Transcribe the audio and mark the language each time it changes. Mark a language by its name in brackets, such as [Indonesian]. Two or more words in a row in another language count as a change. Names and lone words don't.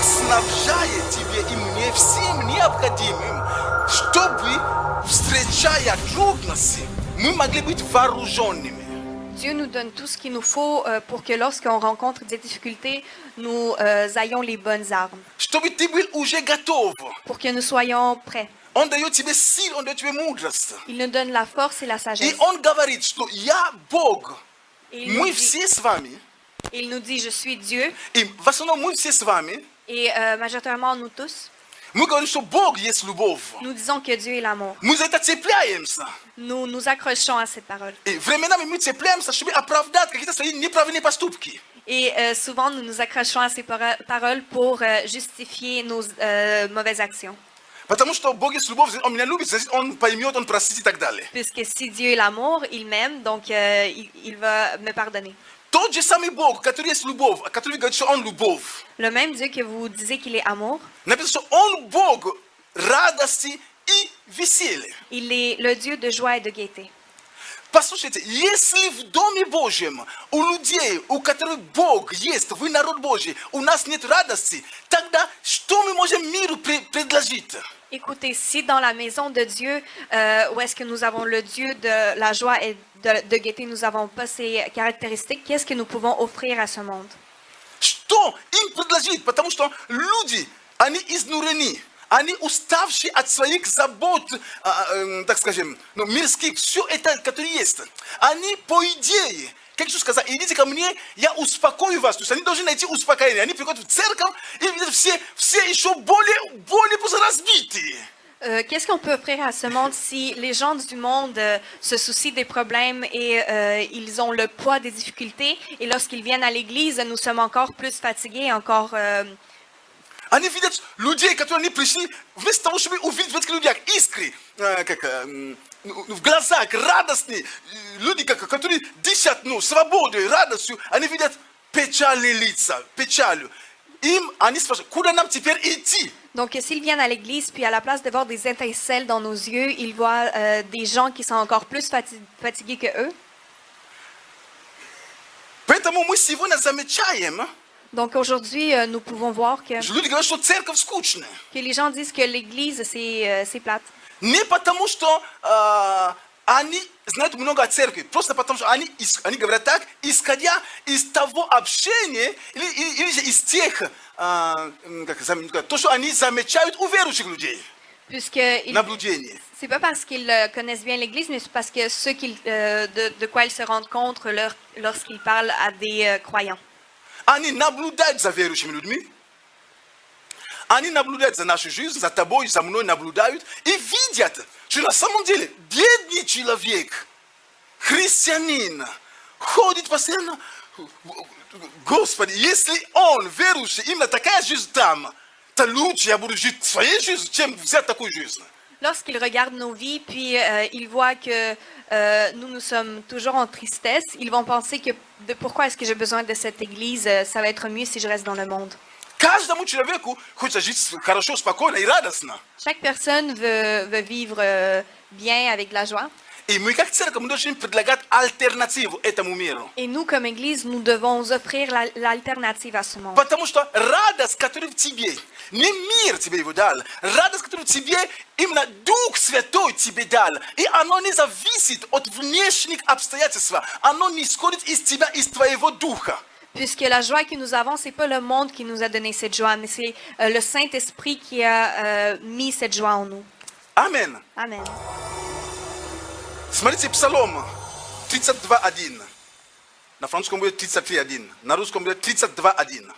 [Russian] снабжает тебе и мне всем необходимым, чтобы, встречая трудности, мы могли быть вооруженными. [French] Dieu nous donne tout ce qu'il nous faut pour que lorsqu'on rencontre des difficultés, nous ayons les bonnes armes, [Russian] Чтобы ты был уже готов. [French] pour que nous soyons prêts. [Russian] Он дает тебе силу, он дает тебе мудрость. [French] Il nous donne la force et la [Russian] И [French] sagesse. [Russian] он говорит, что я Бог. [French] Et [Russian] Мы все с вами. [French] il nous dit, je suis Dieu. [Russian] И в основном мы все с вами. [French] Et majoritairement, nous tous, [Russian] Мы говорим, что Бог есть любовь. [French] nous disons que Dieu est l'amour. [Russian] Мы за это цепляемся. [French] Nous nous accrochons à cette parole. [Russian] И временами мы цепляемся, чтобы оправдать какие-то свои неправильные поступки. [French] Et souvent, nous nous accrochons à ces paroles pour justifier nos mauvaises actions. [Russian] Потому что Бог есть любовь, он меня любит, значит, он поймет, он простит и так далее. [French] Puisque si Dieu est l'amour, il m'aime, donc il va me pardonner. [Russian] Тот же самый Бог, который есть любовь, который говорит, что он любовь. [French] Le même Dieu que vous disiez qu'il est amour, [Russian] Написано, что он Бог радости и веселья. [French] il est le Dieu de joie et de gaieté. [Russian] Послушайте, если в Доме Божьем у людей, у которых Бог есть, вы народ Божий, у нас нет радости, тогда что мы можем миру предложить? [French] Écoutez, si dans la maison de Dieu, où est-ce que nous avons le Dieu de la joie et de gaieté, nous n'avons pas ces caractéristiques, qu'est-ce que nous pouvons offrir à ce monde? [Russian] Что им предложить? Потому что люди, они изнурены, они уставшие от своих забот, так скажем, мирских, все это, которое есть. Они, по идее, как Иисус сказал, идите ко мне, я успокою вас. То есть они должны найти успокоение. Они приходят в церковь, и видят, все еще более разбитые. [French] Qu'est-ce qu'on peut offrir à ce monde si les gens du monde se soucient des problèmes et ils ont le poids des difficultés et lorsqu'ils viennent à l'église, nous sommes encore plus fatigués, encore... [Russian] Они видят людей, которые не пришли, вместо того, чтобы увидеть в этих людях искры, в глазах, радостные, люди, которые дышат свободой, радостью, они видят печальные лица, печалью. Им, они спрашивают, куда нам теперь идти? [French] Donc, s'ils viennent à l'église, puis à la place de voir des étincelles dans nos yeux, ils voient des gens qui sont encore plus fatigués que eux. [Russian] Поэтому мы сегодня замечаем, [French] Donc, aujourd'hui, nous pouvons voir que [Russian] люди говорят, что церковь скучная. [French] les gens disent que l'église, c'est plate. [Russian] Не потому, что они знают много о церкви, просто потому, что они говорят так, исходя из того общения, или же из тех, то, что они замечают у верующих людей. Наблюдение. [French] C'est pas parce qu'ils connaissent bien l'Église, mais c'est parce que ceux de quoi ils se rendent compte lorsqu'ils parlent à des croyants. [Russian] Они наблюдают за верующими людьми, они наблюдают за нашей жизнью, за тобой, за мной наблюдают и видят, что на самом деле бедный человек, христианин, ходит постоянно, Господи, если он верующий, именно такая жизнь там, то лучше я буду жить своей жизнью, чем взять такую жизнь. [French] Lorsqu'ils regardent nos vies, puis ils voient que nous sommes toujours en tristesse, ils vont penser que pourquoi est-ce que j'ai besoin de cette église, ça va être mieux si je reste dans le monde. [Russian] Каждому человеку хочется жить хорошо, спокойно и радостно. [French] Chaque personne veut vivre bien avec de la joie. [Russian] И мы как церковь, мы должны предлагать альтернативу этому миру. [French] Et nous, comme Église, nous devons offrir l'alternative à ce monde. [Russian] Потому что радость, которая в тебе, не мир тебе его дал, радость, которая в тебе, именно Дух Святой тебе дал. И оно не зависит от внешних обстоятельств, оно не исходит из тебя, из твоего духа. [French] Puisque la joie que nous avons, c'est pas le monde qui nous a donné cette joie, mais c'est le Saint-Esprit qui a mis cette joie en nous. Amen. Amen. [Russian] Смотрите, Псалом 32:1. На французском будет 33:1. На русском будет 32:1.